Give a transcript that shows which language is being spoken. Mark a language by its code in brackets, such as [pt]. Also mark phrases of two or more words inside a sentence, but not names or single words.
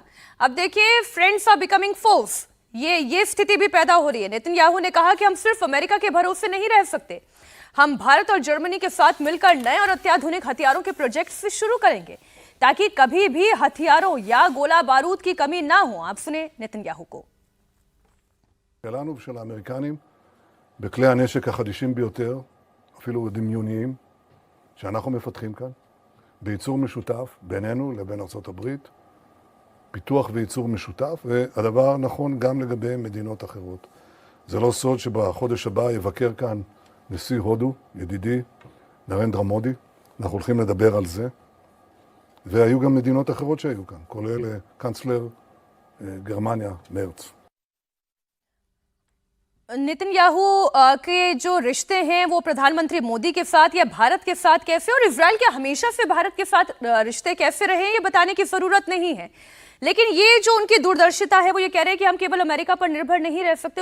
[hi] अब देखिए, [en] friends are becoming foes, [hi] ये स्थिति भी पैदा हो रही है। नेतन्याहू ने कहा कि हम सिर्फ अमेरिका के भरोसे नहीं रह सकते, हम भारत और जर्मनी के साथ मिलकर नए और अत्याधुनिक हथियारों के प्रोजेक्ट से शुरू करेंगे ताकि कभी भी हथियारों या गोला बारूद की कमी ना हो। आप सुने नेतन्याहू को। [he] שלנו ושל האמריקנים בכלי הנשק החדישים ביותר, אפילו דמיוניים, שאנחנו מפתחים כאן, בייצור משותף בינינו לבין ארצות הברית, פיתוח וייצור משותף, והדבר נכון גם לגבי מדינות אחרות. זה לא סוד שבחודש הבא יבקר כאן נשיא הודו, ידידי, נרנדרה מודי, אנחנו הולכים לדבר על זה, והיו גם מדינות אחרות שהיו כאן, כולל קנצלר גרמניה, מרץ. [hi] नेतन्याहू के जो रिश्ते हैं वो प्रधानमंत्री मोदी के साथ या भारत के साथ कैसे, और इजराइल के हमेशा से भारत के साथ रिश्ते कैसे रहे, ये बताने की जरूरत नहीं है। लेकिन ये जो उनकी दूरदर्शिता है, वो ये कह रहे हैं कि हम केवल अमेरिका पर निर्भर नहीं रह सकते।